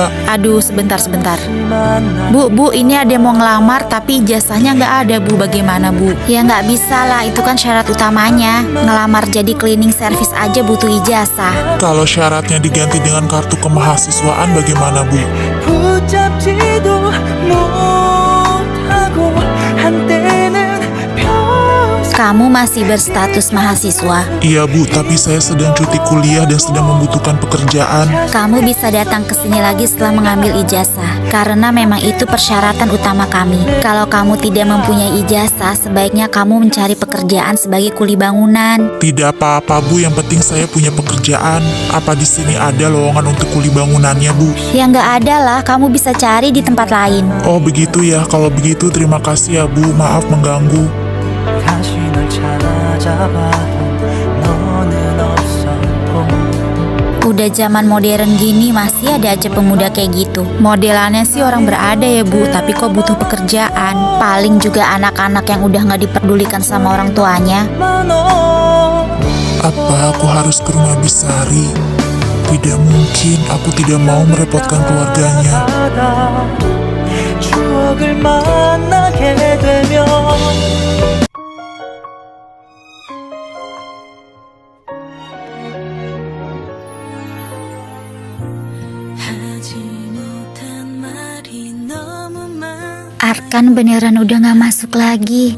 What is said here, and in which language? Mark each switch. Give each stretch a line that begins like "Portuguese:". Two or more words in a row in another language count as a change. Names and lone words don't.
Indonesian: Aduh sebentar. Bu, ini ada yang mau ngelamar tapi ijazahnya nggak ada bu, bagaimana bu? Ya nggak bisa lah, itu kan syarat utamanya. Ngelamar jadi
English: cleaning service
Indonesian: aja butuh ijazah. Kalau syaratnya diganti dengan kartu kemahasiswaan bagaimana Bu?
Korean: 붙잡지도 못하고 한때는
Indonesian: Kamu masih berstatus mahasiswa. Iya Bu, tapi saya sedang cuti kuliah dan sedang membutuhkan pekerjaan. Kamu bisa datang ke sini lagi setelah mengambil ijazah, karena memang itu persyaratan utama kami. Kalau kamu tidak mempunyai ijazah, sebaiknya kamu mencari pekerjaan sebagai kuli bangunan. Tidak apa-apa Bu, yang penting saya punya pekerjaan. Apa di sini ada lowongan untuk kuli bangunannya Bu? Ya nggak ada lah, kamu bisa cari di tempat lain. Oh begitu ya, kalau begitu terima kasih ya Bu, maaf mengganggu.
Korean: 다시 널 찾아봐도 너는 없었고
Indonesian: Udah zaman modern gini masih ada aja pemuda kayak gitu. Modelannya sih orang berada ya Bu, tapi kok butuh pekerjaan. Paling juga anak-anak yang udah nggak diperdulikan sama orang tuanya. Apa aku harus ke rumah Bisari? Tidak mungkin, aku tidak mau merepotkan keluarganya.
Korean: 추억을 만나게 되면
Indonesian: Arkan beneran udah gak masuk lagi.